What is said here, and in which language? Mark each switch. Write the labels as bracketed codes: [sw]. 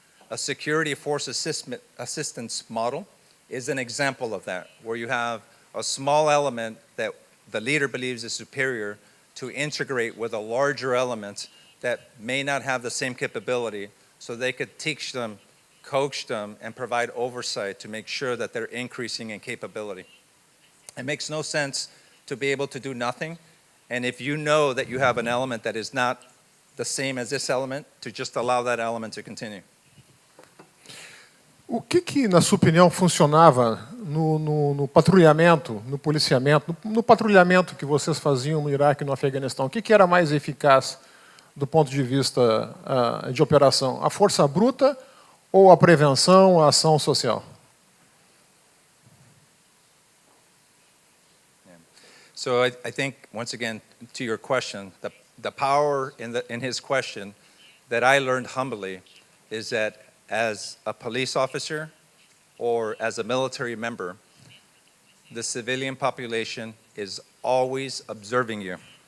[en] A security force assistance model is an example of that, where you have a small element that the leader believes is superior to integrate with a larger element that may not have the same capability, so they could teach them, coach them, and provide oversight to make sure that they're increasing in capability. It makes no sense to be able to do nothing, and if you know that you have an element that is not the same as this element, to just allow that element to continue. [pt] O que, na sua opinião, funcionava no patrulhamento, no policiamento, no patrulhamento que vocês faziam no Iraque e no Afeganistão? O que era mais eficaz do ponto de vista de operação? A força bruta ou a prevenção, a ação social? [en] So I think, once again, to your question, the power in his question that I learned humbly is that as a police officer or as a military member, the civilian population is always observing you.